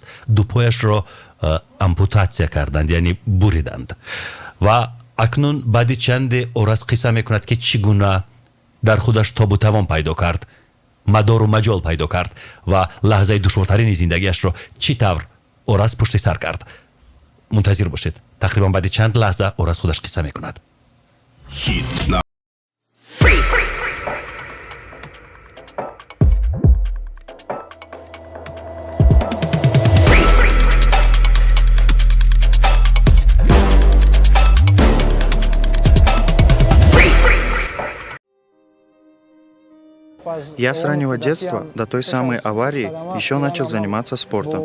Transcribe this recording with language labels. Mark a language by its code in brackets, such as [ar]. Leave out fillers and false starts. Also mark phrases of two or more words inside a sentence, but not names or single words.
[fa] 2 پایش را امپوتاسیا کردند، یعنی بریدند و اکنون بعد چند اوراس قصه میکند که چگونه در خودش تاب و توان پیدا کرد، مدار و مجال پیدا کرد و لحظه دشوارترین زندگیش را چی طور اوراس پشت سر کرد. منتظر باشید، تقریبا بعد چند لحظه اوراس خودش قصه میکند. [ru] Я с раннего детства, до той самой аварии, еще начал заниматься спортом.